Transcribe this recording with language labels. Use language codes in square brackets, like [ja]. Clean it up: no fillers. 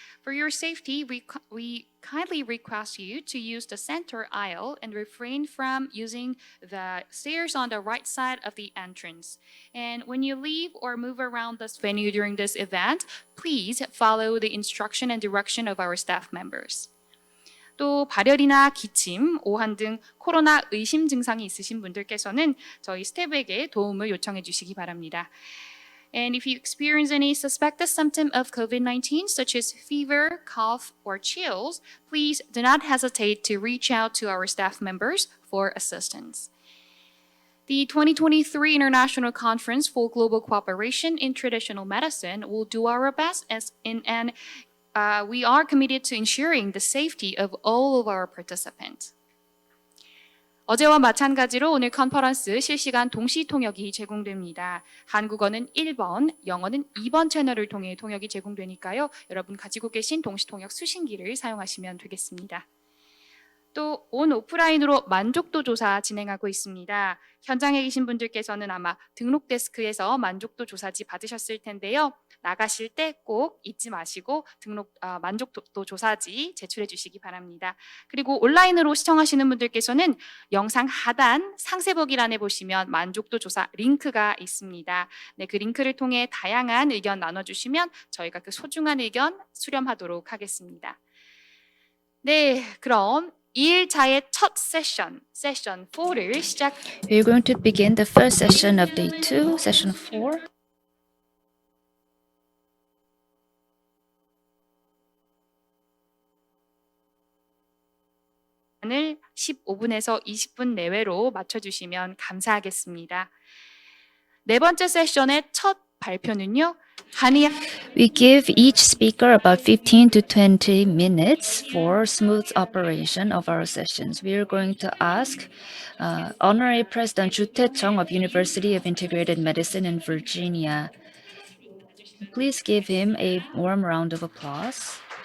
[en] For your safety, we kindly request you to use the center aisle and refrain from using the stairs on the right side of the entrance. And when you leave or move around this venue during this event, please follow the instruction and direction of our staff members. [ko] 또 발열이나 기침, 오한 등 코로나 의심 증상이 있으신 분들께서는 저희 스태프에게 도움을 요청해 주시기 바랍니다. [en] And if you experience any suspected symptom of COVID-19, such as fever, cough, or chills, please do not hesitate to reach out to our staff members for assistance. The 2023 International Conference for Global Cooperation in Traditional Medicine will do our best and we are committed to ensuring the safety of all of our participants. [ko] 어제와 마찬가지로 오늘 컨퍼런스 실시간 동시 통역이 제공됩니다. 한국어는 1번, 영어는 2번 채널을 통해 통역이 제공되니까요. 여러분 가지고 계신 동시 통역 수신기를 사용하시면 되겠습니다. 또 온 오프라인으로 만족도 조사 진행하고 있습니다. 현장에 계신 분들께서는 아마 등록 데스크에서 만족도 조사지 받으셨을 텐데요. 나가실 때 꼭 잊지 마시고 만족도 조사지 제출해 주시기 바랍니다. 그리고 온라인으로 시청하시는 분들께서는 영상 하단 상세보기란에 보시면 만족도 조사 링크가 있습니다. 네, 그 링크를 통해 다양한 의견 나눠주시면 저희가 그 소중한 의견 수렴하도록 하겠습니다. 네, 그럼 2일차의 첫 세션 4를 시작. [en] We're going to begin the first session of day 2, session 4. [ko] 을 15분에서 20분 내외로 맞춰주시면 감사하겠습니다. 네 번째 세션의 첫 발표는요. [en] We give each speaker about 15 to 20 minutes for smooth operation of our sessions. We are going to ask Honorary President Ju Tae-chung of University of Integrated Medicine in Virginia. Please give him a warm round of applause.